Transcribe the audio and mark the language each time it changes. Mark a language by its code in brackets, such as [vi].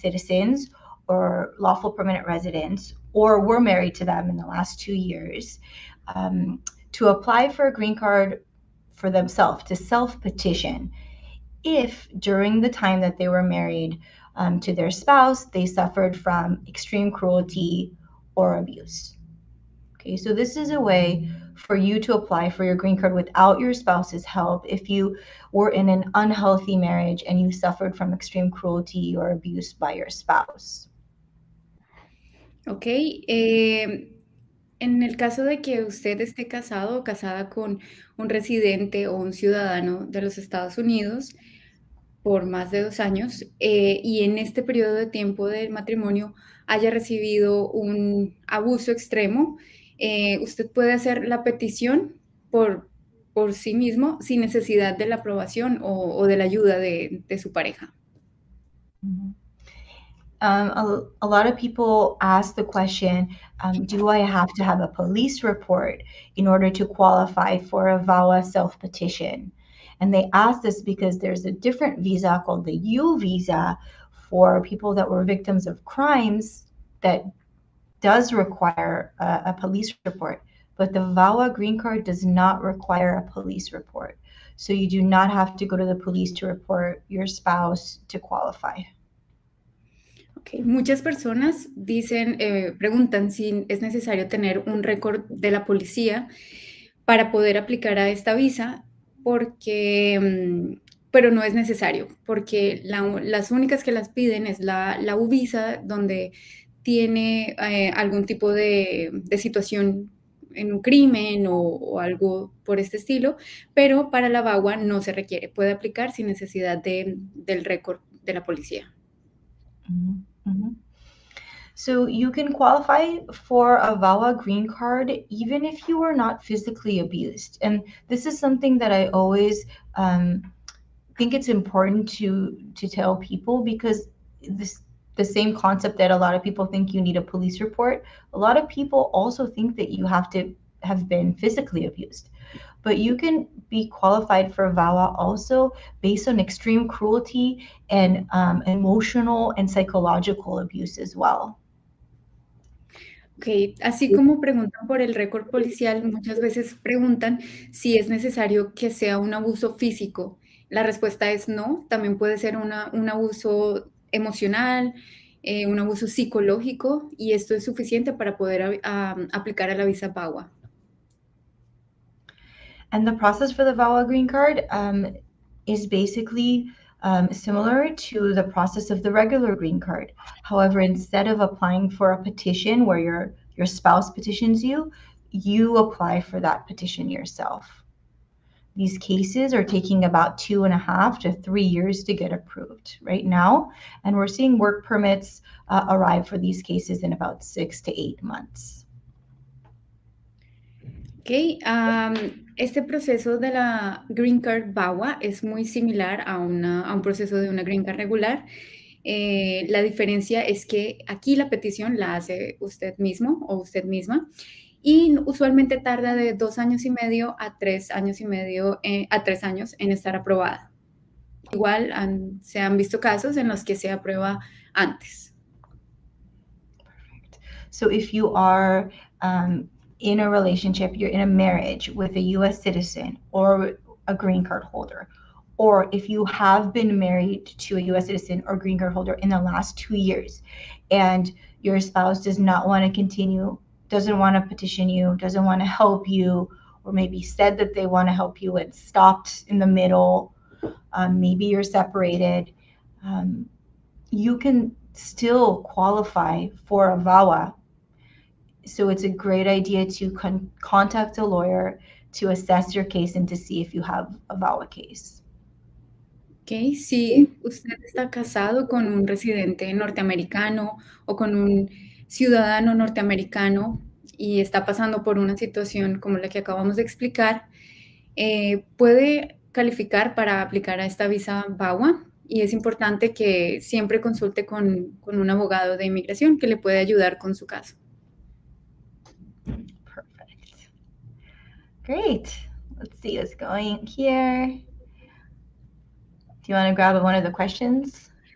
[en] citizens or lawful permanent residents, or were married to them in the last 2 years, to apply for a green card for themselves, to self-petition, if during the time that they were married to their spouse, they suffered from extreme cruelty or abuse. Okay, so this is a way for you to apply for your green card without your spouse's help if you were in an unhealthy marriage and you suffered from extreme cruelty or abuse by your spouse. [es] Ok, en el caso de que usted esté casado o casada con un residente o un ciudadano de los Estados Unidos, por más de 2 años y en este periodo de tiempo del matrimonio haya recibido un abuso extremo, usted puede hacer la petición por sí mismo sin necesidad de la aprobación o de la ayuda de su pareja. Mhm. [en] A lot of people ask the question, do I have to have a police report in order to qualify for a VAWA self petition? And they ask this because there's a different visa called the U visa for people that were victims of crimes that does require a police report, but the VAWA green card does not require a police report. So you do not have to go to the police to report your spouse to qualify. Okay. [es] Muchas personas dicen, preguntan si es necesario tener un récord de la policía para poder aplicar a esta visa, porque, pero no es necesario, porque las únicas que las piden es la U visa, donde tiene algún tipo de situación en un crimen o algo por este estilo, pero para la VAWA no se requiere, puede aplicar sin necesidad del récord de la policía. Mhm, mhm. [en] So you can qualify for a VAWA green card even if you are not physically abused. And this is something that I always think it's important to tell people, because this the same concept that a lot of people think you need a police report. A lot of people also think that you have to have been physically abused. But you can be qualified for VAWA also based on extreme cruelty and emotional and psychological abuse as well. [es] Ok, así como preguntan por el récord policial, muchas veces preguntan si es necesario que sea un abuso físico. La respuesta es no, también puede ser un abuso emocional, un abuso psicológico, y esto es suficiente para poder aplicar a la visa VAWA. [en] And the process for the VAWA green card is basically similar to the process of the regular green card. However, instead of applying for a petition where your spouse petitions you, you apply for that petition yourself. These cases are taking about 2.5 to 3 years to get approved right now, and we're seeing work permits arrive for these cases in about 6 to 8 months. [es] Ok, este proceso de la Green Card VAWA es muy similar a un proceso de una Green Card regular. La diferencia es que aquí la petición la hace usted mismo o usted misma y usualmente tarda de 2 años y medio a 3 años y medio, a 3 años en estar aprobada. Igual se han visto casos en los que se aprueba antes. [en] So if you are in a relationship, you're in a marriage with a US citizen or a green card holder, or if you have been married to a US citizen or green card holder in the last 2 years and your spouse does not want to continue, doesn't want to petition you, doesn't want to help you, or maybe said that they want to help you and stopped in the middle, maybe you're separated, you can still qualify for a VAWA. So it's a great idea to contact a lawyer to assess your case and to see if you have a VAWA case. Okay. [es] Si usted está casado con un residente norteamericano o con un ciudadano norteamericano y está pasando por una situación como la que acabamos de explicar, puede calificar para aplicar a esta visa VAWA, y es importante que siempre consulte con un abogado de inmigración que le puede ayudar con su caso. [en] Perfect. Great. Let's see what's going here. Do you want to grab one of the questions?